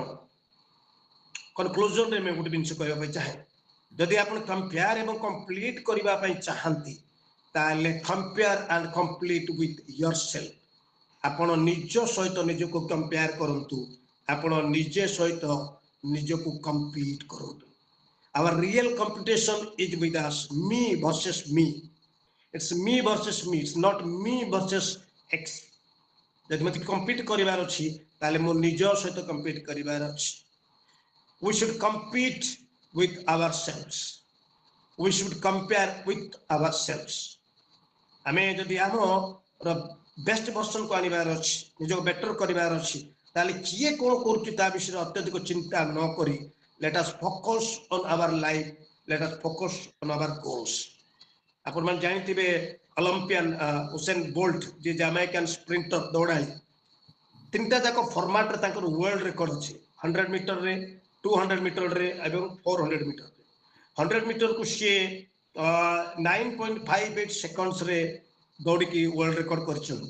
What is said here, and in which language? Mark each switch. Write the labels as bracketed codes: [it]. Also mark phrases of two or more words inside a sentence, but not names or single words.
[or] କନକ୍ଲୁଜନରେ ମୁଁ ଗୋଟେ ଜିନିଷ କହିବା ପାଇଁ ଚାହେଁ, ଯଦି ଆପଣ କମ୍ପେୟାର ଏବଂ କମ୍ପ୍ଲିଟ୍ କରିବା ପାଇଁ ଚାହାନ୍ତି ତାହେଲେ [en] compare and complete with yourself. [or] ଆପଣ ନିଜ ସହିତ ନିଜକୁ କମ୍ପେୟାର କରନ୍ତୁ, ଆପଣ ନିଜେ ସହିତ ନିଜକୁ କମ୍ପିଟ୍ କରନ୍ତୁ। [en] Our real competition is with us, me versus me. It's me versus me. It's not me versus X. [or] ଯଦି ମୋତେ କମ୍ପିଟ୍ କରିବାର ଅଛି ତାହେଲେ ମୁଁ ନିଜ ସହିତ କମ୍ପିଟ୍ କରିବାର ଅଛି। [en] We should compete with ourselves. We should compare with ourselves. [or] ଆମେ ଯଦି ଆମର [en] best version [or] ଆଣିବାର ଅଛି, ନିଜକୁ ବେଟର କରିବାର ଅଛି, ତାହେଲେ କିଏ କ'ଣ କରୁଛି ତା ବିଷୟରେ ଅତ୍ୟଧିକ ଚିନ୍ତା ନ କରି [en] let us focus on our life, let us focus on our goals. [or] ଆପଣମାନେ ଜାଣିଥିବେ ଅଲମ୍ପିଆନ୍ ଉସେନ୍ ବୋଲ୍ଟ, ଯିଏ ଜାମାଇକାନ୍ ସ୍ପ୍ରିଣ୍ଟର ଦୌଡ଼ାଳି, ତିନିଟା ଯାକ ଫର୍ମାଟରେ ତାଙ୍କର [en] world record [or] ଅଛି। 100 ମିଟରରେ, 200 ମିଟରରେ ଏବଂ 400 ମିଟରରେ। 100 ମିଟରକୁ ସିଏ 9.58 ସେକେଣ୍ଡସରେ ଦୌଡ଼ିକି [en] world record [or] କରିଛନ୍ତି।